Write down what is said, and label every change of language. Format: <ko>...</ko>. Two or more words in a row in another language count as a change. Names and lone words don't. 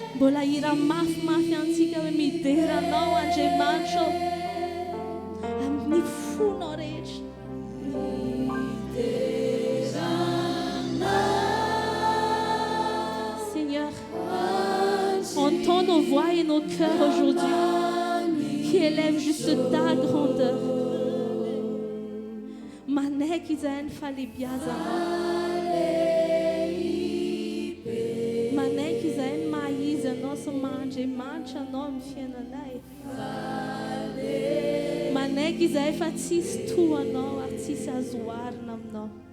<mg>mbola hira mafimafy antsika hoe mideranao Andriamanitra amin'ny fonao rehetra.</mg> <fr>Seigneur, entends nos voix et nos cœurs aujourd'hui qui élèvent juste ta grandeur.</fr> <mg>Manaiky izay ny falebiazanao, manaiky izay ny mahizy anao sy mahandriamanitra anao amin'ny fiainanay, manaiky izay fa tsisy tohanao ary tsisy azo oharina aminao.</mg>